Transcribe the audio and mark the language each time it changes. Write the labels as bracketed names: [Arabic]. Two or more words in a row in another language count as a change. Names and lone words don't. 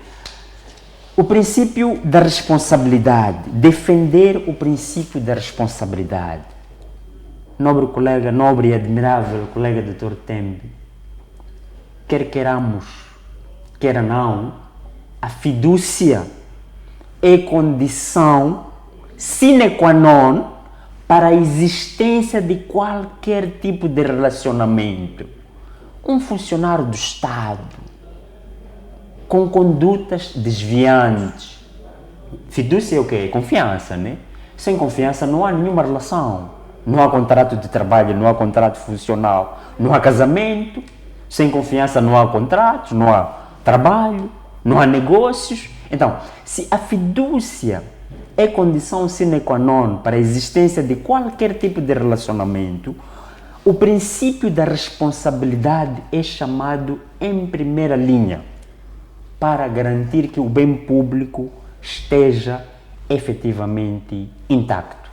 [Portuguese] O princípio da responsabilidade, defender o princípio da responsabilidade. Nobre colega, nobre e admirável colega Dr. Tembe, quer queiramos, quer não, a fidúcia é condição [Latin] sine qua non [Portuguese] para a existência de qualquer tipo de relacionamento. Um funcionário do Estado com condutas desviantes. Fidúcia é o quê? Confiança, né? Sem confiança não há nenhuma relação. Não há contrato de trabalho, não há contrato funcional, não há casamento. Sem confiança não há contratos, não há trabalho, não há negócios. Então, se a fidúcia é condição [Latin] sine qua non [Portuguese] para a existência de qualquer tipo de relacionamento, o princípio da responsabilidade é chamado em primeira linha para garantir que o bem público esteja efetivamente intacto.